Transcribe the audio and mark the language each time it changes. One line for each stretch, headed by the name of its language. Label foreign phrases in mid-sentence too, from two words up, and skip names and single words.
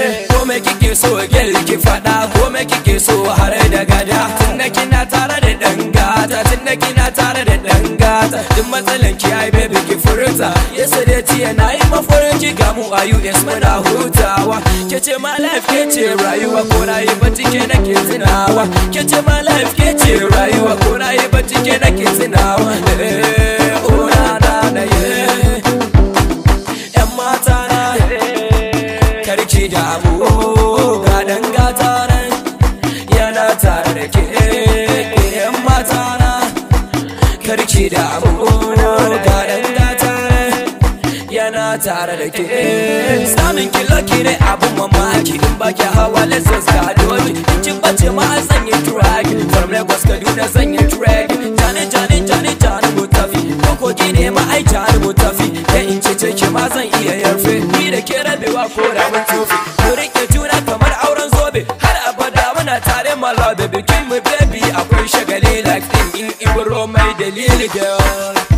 Hausa: Ko me kike so, girl, ki faɗa, ko me kike so, har da gada. Tunda kina tare da dan gata, tunda kina tare da dan gata. Duk matsalan ki, ai, baby, ki furta. Yesterday, jiya na yi mafarki, ga mu a U S muna hutawa. Ke ce
English: my life,
Hausa: ke ce rayuwa, ko na yi bacci, ke nake tunawa. Ke ce
English: my life,
Hausa: ke ce rayuwa, ko na yi bacci, ke nake tunawa. Eh, oh, na, na, na, yeah. Yan mata na, karki damu, ga dan gata nan, yana tare da ke. Yan mata na, karki damu, ga dan gata nan, yana tare da ke. Samun ki lucky ne abun mamaki, in ba ki hawa Lexus ga doji. In kin bace ma an sanya track, from Lagos Kaduna zan yi track. Jani, jani, jani, jani mu tafi, ko kogi ne ma ai jani mu tafi. Kai in ce ce ki ma zan iya yarfe, ni da ke rabewa ko da mun tafi. Mu rike juna kamar auren zobe, har abada muna tare
English: my love,
Hausa: bikin mu baby akwai shagali like din in Ibro mai dalili girl.